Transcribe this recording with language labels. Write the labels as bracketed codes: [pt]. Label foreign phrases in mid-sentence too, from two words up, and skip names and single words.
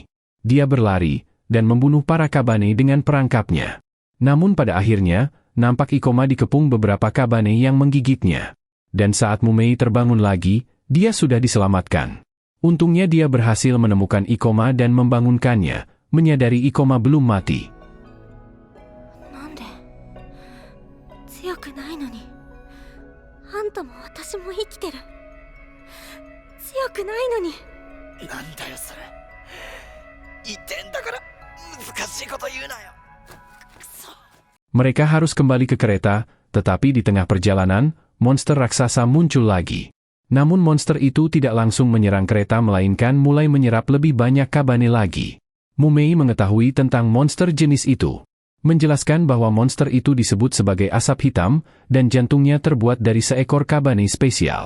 [id] Dia berlari, dan membunuh para kabane dengan perangkapnya. Namun pada akhirnya, nampak Ikoma dikepung beberapa kabane yang menggigitnya. Dan saat Mumei terbangun lagi, dia sudah diselamatkan. Untungnya dia berhasil menemukan Ikoma dan membangunkannya, menyadari Ikoma belum mati. [ja] Nande? 強くないのに。あんたも私も生きてる。強くないのに。なんだよそれ。言ってんだから難しいこと言うなよ。 [id] Mereka harus kembali ke kereta, tetapi di tengah perjalanan, monster raksasa muncul lagi. Namun monster itu tidak langsung menyerang kereta melainkan mulai menyerap lebih banyak kabane lagi. Mumei mengetahui tentang monster jenis itu. Menjelaskan bahwa monster itu disebut sebagai asap hitam, dan jantungnya terbuat dari seekor kabane spesial.